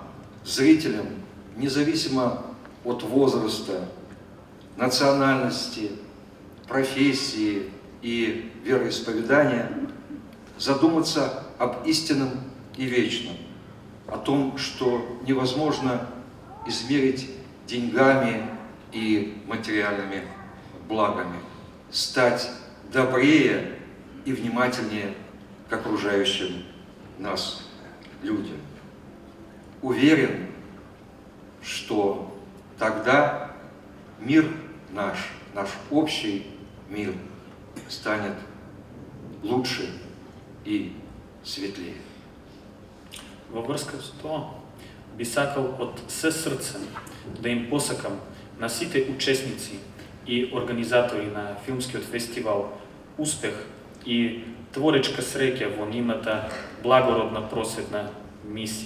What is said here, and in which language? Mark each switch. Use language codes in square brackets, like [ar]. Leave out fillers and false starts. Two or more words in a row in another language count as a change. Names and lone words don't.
[ru] зрителям, независимо от возраста, национальности, профессии и вероисповедания, задуматься об истинном и вечном, о том, что невозможно измерить деньгами и материальными благами, стать добрее и внимательнее к окружающим нас людям. Уверен, что тогда мир наш общий мир станет лучше и светлее. [mk] Во врска со тоа, би сакал од се срце да им посакам на сите учесници и организатори на филмскиот фестивал успех и творечка среќа во нивната благородна просветна мисија.